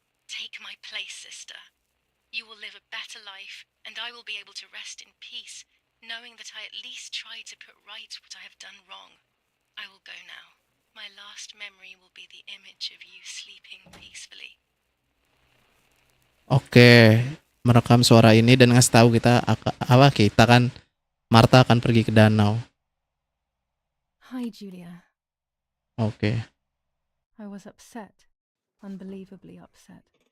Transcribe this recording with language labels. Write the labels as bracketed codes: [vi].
[en] Take my place, sister. You will live a better life, and I will be able to rest in peace, knowing that I at least tried to put right what I have done wrong. I will go now. My last memory will be the image of you sleeping peacefully. [id] Oke, merekam suara ini dan ngasih tahu kita kita kan Martha akan pergi ke danau. [en] Hi, Julia. [id] Oke. [en] I was upset, unbelievably upset.